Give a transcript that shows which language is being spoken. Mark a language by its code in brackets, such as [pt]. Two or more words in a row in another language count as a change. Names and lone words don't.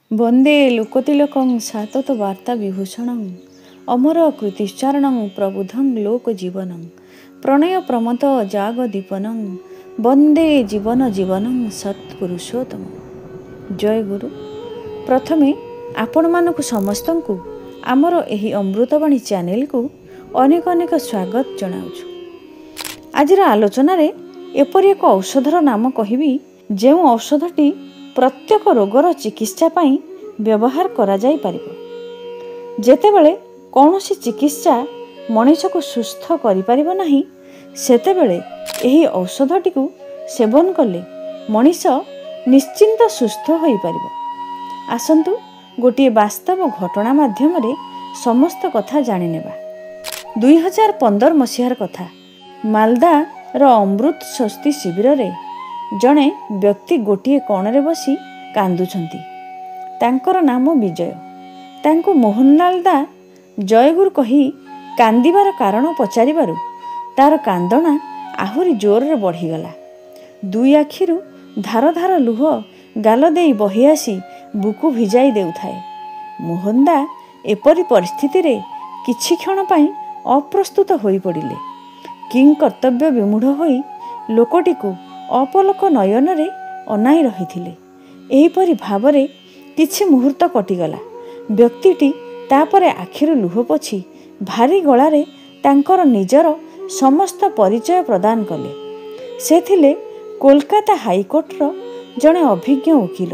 [sa] वंदे लोकतिलकं सातत वार्ता विभूषणं अमर कृतिश्चारणं प्रबुद्धं लोकजीवनं प्रणय प्रमथ जागदीपनं वंदे जीवन जीवनं सत्पुरुषोत्तम। [or] ଜୟ ଗୁରୁ। ପ୍ରଥମେ ଆପଣ ମାନଙ୍କୁ ସମସ୍ତଙ୍କୁ ଆମର ଏହି ଅମୃତବାଣୀ ଚ୍ୟାନେଲ କୁ ଅନେକ ଅନେକ ସ୍ୱାଗତ ଜଣାଉଛୁ। ଆଜିର ଆଲୋଚନା ରେ ଏପରି ଏକ ଔଷଧର ନାମ କହିବି ଯେ ଔଷଧଟି ପ୍ରତ୍ୟେକ ରୋଗର ଚିକିତ୍ସା ପାଇଁ ବ୍ୟବହାର କରା ଯାଇ ପାରିବ। ଯେତେବେଳେ କୌଣସି ଚିକିତ୍ସା ମଣିଷ କୁ ସୁସ୍ଥ କରି ପାରିବ ନାହିଁ ସେତେବେଳେ ଏହି ଔଷଧଟି କୁ ସେବନ କଲେ ମଣିଷ ନିଶ୍ଚିନ୍ତ ସୁସ୍ଥ ହୋଇ ପାରିବ। ଆସନ୍ତୁ ଗୋଟେ ବାସ୍ତବ ଘଟଣା ମାଧ୍ୟମ ରେ ସମସ୍ତ କଥା ଜାଣି ନେବା। 2015 ମସିହାର କଥା। ମାଲଦା ର ଅମୃତ ସ୍ୱସ୍ତି ଶିବିର ରେ ଜଣେ ବ୍ୟକ୍ତି ଗୋଟେ କୋଣ ରେ ବସି କାନ୍ଦୁଛନ୍ତି। ତାଙ୍କର ନାମ ବିଜୟ। ତାଙ୍କୁ ମୋହନଲାଲ ଦା ଜୟଗୁରୁ କହି କାନ୍ଦିବାର କାରଣ ପଚାରିବାରୁ ତାର କାନ୍ଦଣା ଆହୁରି ଜୋର ରେ ବଢ଼ିଗଲା। ଦୁଇ ଆଖିରୁ ଧାର ଧାର ଲୁହ ଗାଲ ଦେଇ ବହି ଆସି ବୁକୁ ଭିଜାଇ ଦେଉଥାଏ। ମୋହନଦା ଏପରି ପରିସ୍ଥିତି ରେ କିଛି କ୍ଷଣ ପାଇଁ ଅପ୍ରସ୍ତୁତ ହୋଇ ପଡ଼ିଲେ। କିଂ କର୍ତ୍ତବ୍ୟ ବିମୂଢ଼ ହୋଇ ଲୋକଟି କୁ ଅପଲକ ନୟନ ରେ ଅନାଇ ରହିଥିଲେ। ଏହିପରି ଭାବରେ କିଛି ମୁହୂର୍ତ୍ତ କଟିଗଲା। ବ୍ୟକ୍ତିଟି ତାପରେ ଆଖିରୁ ଲୁହ ପୋଛି ଭାରି ଗଳାରେ ତାଙ୍କର ନିଜର ସମସ୍ତ ପରିଚୟ ପ୍ରଦାନ କଲେ। ସେ ଥିଲେ କୋଲକାତା ହାଇକୋର୍ଟ ର ଜଣେ ଅଭିଜ୍ଞ ଓକିଲ।